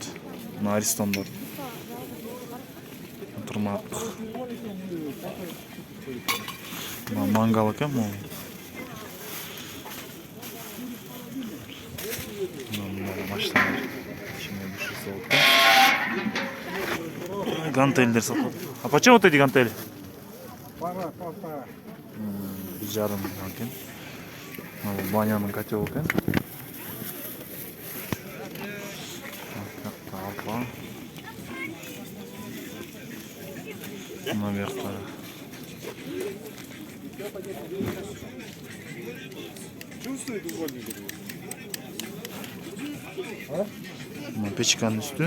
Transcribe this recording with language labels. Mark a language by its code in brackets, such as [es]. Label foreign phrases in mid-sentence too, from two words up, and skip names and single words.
[ky] Мына аристондор. Турмак. Мына мангал экен бул. Мына машиналар. Ичине бышысы болот. Гантельдер сатылат. [ru] А почем вот эти гантели? Полтора. [ky] 1,5 экен. Банянын котел экен. Алпа. Мына бuyakта. Мына печканын үстү.